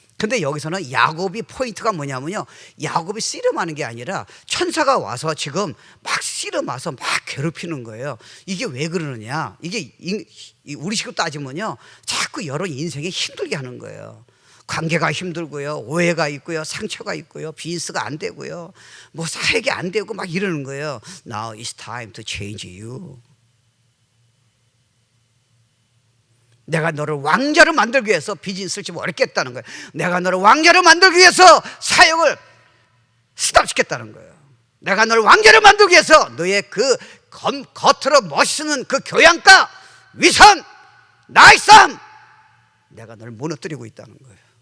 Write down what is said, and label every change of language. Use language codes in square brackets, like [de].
[ko] 근데 여기서는 야곱이 포인트가 뭐냐면요, 야곱이 씨름하는 게 아니라 천사가 와서 지금 막 씨름와서 막 괴롭히는 거예요. 이게 왜 그러느냐, 이게 우리 식으로 따지면요, 자꾸 여러 인생이 힘들게 하는 거예요. 관계가 힘들고요, 오해가 있고요, 상처가 있고요, 비즈니스가 안 되고요, 뭐 사역이 안 되고 막 이러는 거예요. [en] Now it's time to change you. [ko] 내가 너를 왕자로 만들기 위해서 비즈니스를 좀 어렵겠다는 거예요. 내가 너를 왕자로 만들기 위해서 사역을 스탑시켰다는 거예요. 내가 너를 왕자로 만들기 위해서 너의 그 겉으로 멋있는 그 교양과 위선, 나이쌈, 내가 너를 무너뜨리고 있다는 거예요.